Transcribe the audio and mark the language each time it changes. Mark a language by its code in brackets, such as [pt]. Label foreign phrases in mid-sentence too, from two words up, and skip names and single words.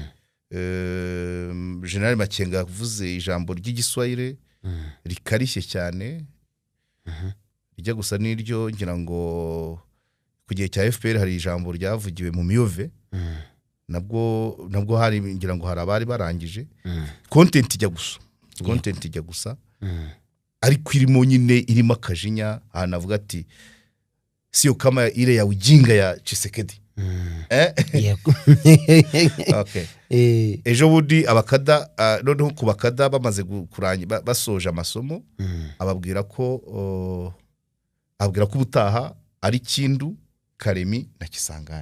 [rw] General Makenga yavuze ijambo ry'igiswahili rikarishye cyane, rijya gusa n'iryo ngira ngo ku gihe cya FPR hari ijambo ryavugiwe mu Miyove, nabwo hari ngira ngo hari abari barangije content ijya gusa ariko irimo nyine irimo akajinya. Navuga ati [sw] sio kama ile ya ujinga ya Tshisekedi. [rw] Okay. Ejo budi abakada noneho ku bakada bamaze kurangira basoje amasomo, ababwira ko ubutaha ari Kindu, Karemi na Kisangani.